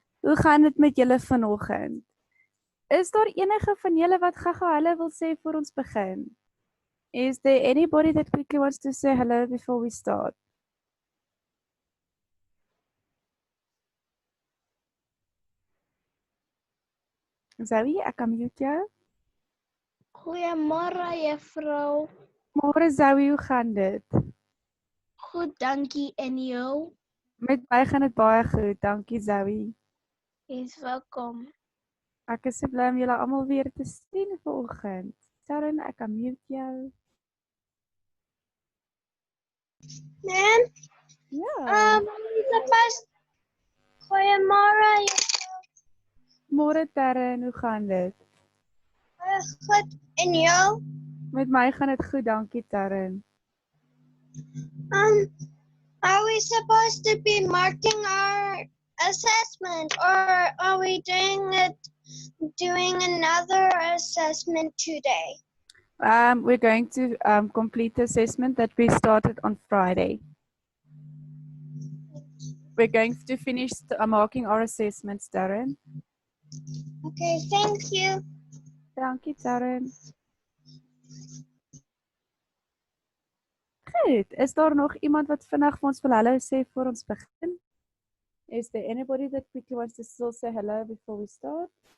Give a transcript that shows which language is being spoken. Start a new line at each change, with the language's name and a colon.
Afrikaans: Hoe gaan dit met julle vanoggend? Is daar enige van julle wat gaga hallo wil sê voor ons begin?
English: Is there anybody that quickly wants to say hello before we start?
Afrikaans: Zoe, ek kan mute jou. Goeiemôre juffrou. Môre Zoe, hoe gaan dit? Goed, dankie en jou? Met my gaan dit baie goed, dankie Zoe. Jy's welkom. Ek is so bly om julle almal weer te sien vanoggend. Sharon, ek kan mute jou. Man, Ja. goeiemôre. Môre Terren, hoe gaan dit? Goed en jou? Met my gaan dit goed, dankie Terren.
English: Are we supposed to be marking our assessment or are we doing another assessment today? We're going to complete the assessment that we started on Friday. We're going to finish marking our assessments, Darren. Okay, thank you.
Afrikaans: Dankie, Darren. Goed, is daar nog iemand wat vandag vir ons wil hallo sê voor ons begin?
English: Is there anybody that quickly wants to still say hello before we start?